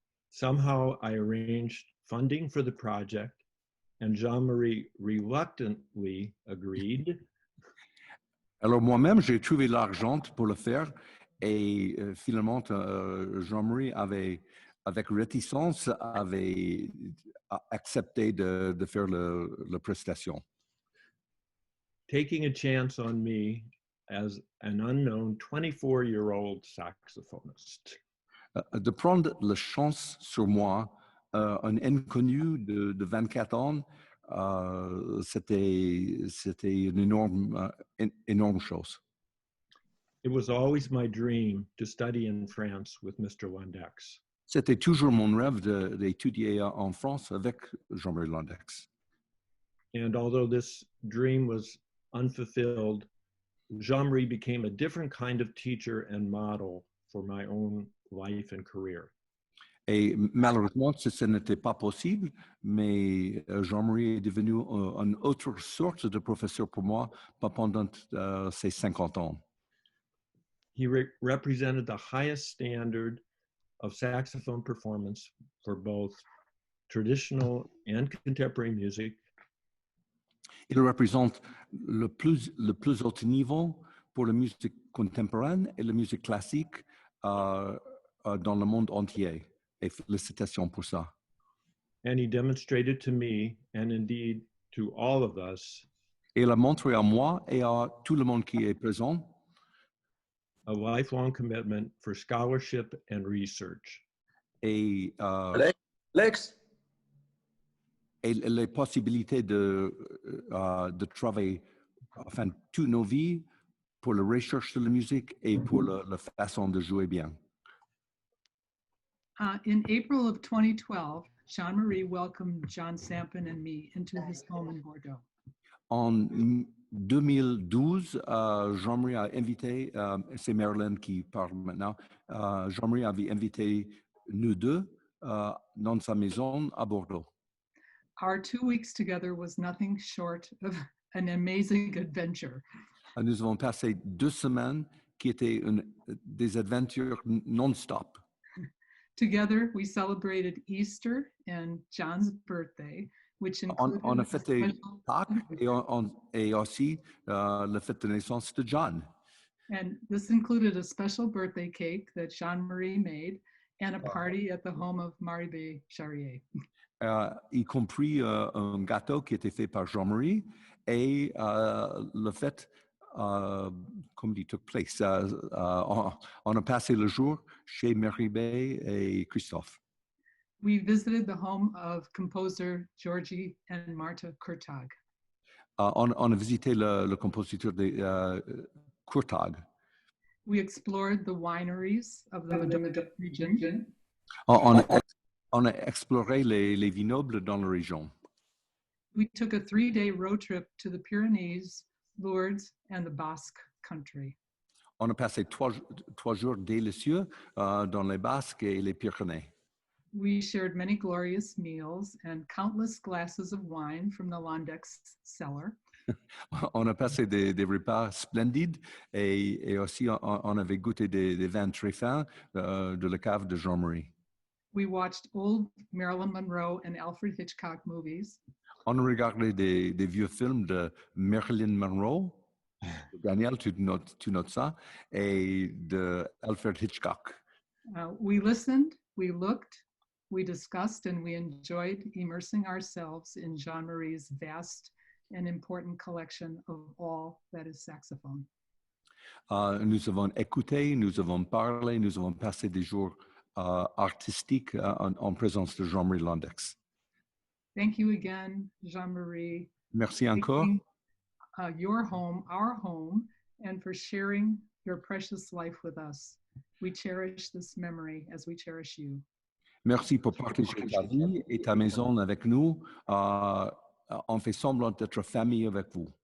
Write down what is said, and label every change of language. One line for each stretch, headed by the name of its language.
English: Somehow I arranged funding for the project, and Jean-Marie reluctantly agreed.
French: Alors moi-même, j'ai trouvé l'argent pour le faire et finalement, Jean-Marie avait, avec réticence, avait accepté de faire la prestation.
English: Taking a chance on me as an unknown 24-year-old saxophonist.
French: De prendre la chance sur moi, un inconnu de 24 ans, c'était une énorme chose.
English: It was always my dream to study in France with Mr. Londeix.
French: C'était toujours mon rêve d'étudier en France avec Jean-Marie Londeix.
English: And although this dream was unfulfilled, Jean-Marie became a different kind of teacher and model for my own life and career.
French: Et malheureusement, ce n'était pas possible, mais Jean-Marie est devenu une autre sorte de professeur pour moi pendant ces 50 ans.
English: He represented the highest standard of saxophone performance for both traditional and contemporary music.
French: Il représente le plus haut niveau pour la musique contemporaine et la musique classique dans le monde entier. Et félicitations pour ça.
English: And he demonstrated to me, and indeed to all of us,
French: et il a montré à moi et à tout le monde qui est présent,
English: a lifelong commitment for scholarship and research.
French: Et Lex, et les possibilités de travailler enfin, toutes nos vies pour la recherche de la musique et pour la façon de jouer bien.
English: In April of 2012, Jean-Marie welcomed John Sampin and me into his home in Bourdeaux.
French: En 2012, Jean-Marie a invité, c'est Marilyn qui parle maintenant, Jean-Marie avait invité nous deux dans sa maison à Bordeaux.
English: Our 2 weeks together was nothing short of an amazing adventure.
French: Nous avons passé 2 semaines qui étaient des aventures non-stop.
English: Together, we celebrated Easter and John's birthday, which included
French: On a fêté Pâques et aussi la fête de naissance de John.
English: And this included a special birthday cake that Jean-Marie made and a party at the home of Maribé Charrier.
French: Y compris un gâteau qui était fait par Jean-Marie et le fête, comme dit,
English: took place.
French: On a passé le jour chez Maribé et Christophe.
English: We visited the home of composer Georgie and Marta Kurtag.
French: On a visité le compositeur de Kurtag.
English: We explored the wineries of the Mendoza region.
French: On a exploré les vignobles dans la région.
English: We took a 3-day road trip to the Pyrenees, Lourdes, and the Basque country.
French: On a passé 3 jours délicieux dans les Basques et les Pyrénées.
English: We shared many glorious meals and countless glasses of wine from the Londeix cellar.
French: On a passé des repas splendides et aussi on avait goûté des vins très fins de la cave de Jean-Marie.
English: We watched old Marilyn Monroe and Alfred Hitchcock movies.
French: On a regardé des vieux films de Marilyn Monroe, Daniel, tu notes ça, et de Alfred Hitchcock.
English: We listened, we looked, we discussed, and we enjoyed immersing ourselves in Jean-Marie's vast and important collection of all that is saxophone.
French: Nous avons écouté, nous avons parlé, nous avons passé des jours artistiques en présence de Jean-Marie Londeix.
English: Thank you again, Jean-Marie.
French: Merci encore.
English: Your home, our home, and for sharing your precious life with us. We cherish this memory as we cherish you.
French: Merci pour partager ta vie et ta maison avec nous. On fait semblant d'être famille avec vous.